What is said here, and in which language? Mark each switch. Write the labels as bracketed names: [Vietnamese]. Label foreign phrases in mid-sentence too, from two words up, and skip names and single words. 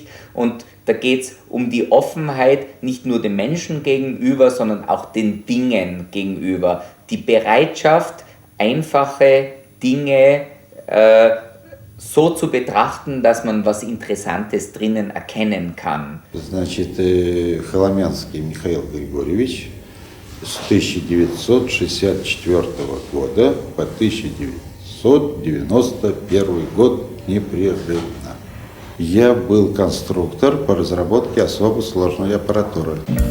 [German] Und da geht es um die Offenheit nicht nur dem Menschen gegenüber, sondern auch den Dingen gegenüber. Die Bereitschaft, einfache Dinge so zu betrachten, dass man was Interessantes drinnen erkennen kann. [Russian] Значит, Холомянский Михаил Григорьевич с 1964 года по 1991 год непрерывно. Я был конструктор по разработке особо сложной аппаратуры.